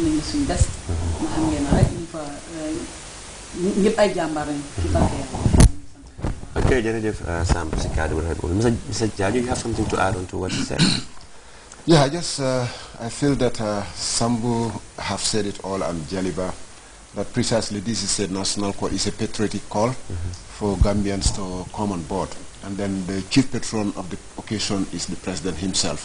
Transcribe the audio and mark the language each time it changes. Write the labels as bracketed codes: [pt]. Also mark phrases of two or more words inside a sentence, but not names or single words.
[wo] suñu des nga xam ngeen rek ñu fa ñëpp ay jàmbaar lañ ci barke [en] Okay, Jerejef Sam Sikadu. Mr. Jaju, you have something to add on to what he said? Yeah, I feel that Sambu have said it all and Jaliba, that precisely this is a national call, it's a patriotic call for Gambians to come on board. And then the chief patron of the occasion is the president himself.